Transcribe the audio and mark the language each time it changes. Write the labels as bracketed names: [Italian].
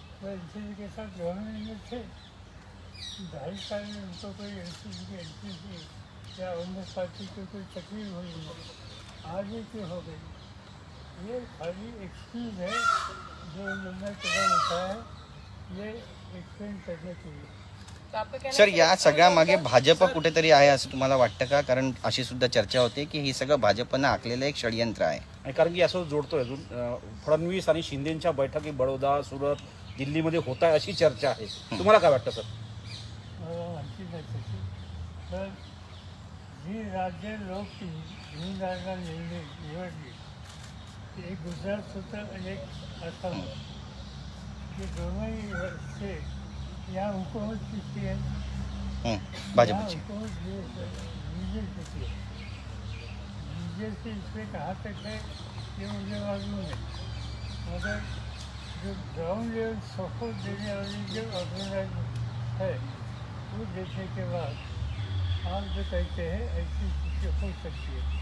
[Hindi] वो एनसीपी के साथ गवर्नमेंट में थे। 2.5 साल में उनको कोई एनसीपी या अन्य पार्टी को कोई तकलीफ हुई नहीं, आगे क्यों हो गई? ये खाली एक्सक्यूज है जो उन्होंने कदम उठाया है, ये एक्सप्लेन करने के लिए। तो आपका कहना सर है या कि [Marathi] सगळ्या मागे भाजप कुठेतरी आहे असं तुम्हाला वाटतं का? कारण अशी सुद्धा चर्चा होते की हे सगळं भाजपनं आखलेलं एक षडयंत्र आहे. आणि कारण की असं जोडतोय अजून फडणवीस आणि शिंदेच्या बैठकी बडोदा, सुरत, दिल्लीमध्ये होत आहे अशी चर्चा आहे. तुम्हाला काय वाटतं सर? मला माहिती नाही त्याची, पण जी राज्य लोक हिंदुराजांना निवडली एक गुजरात होतं आणि एक आसाम होतं. [Hindi] ये दोनोंही स्टेट यहाँ हुकूमत किसकी है? यहाँ [Marathi] भाजपची. [Hindi] हुकूमत बीजेपी की है। बीजेपी इसमें कहाँ तक है ये मुझे मालूम है, मगर जो ग्राउंड लेवल सपोर्ट देने वाली जो ऑर्गेनाइजेशन है वो देखने के बाद आप जो कहते हैं ऐसी चीज़ें हो सकती है।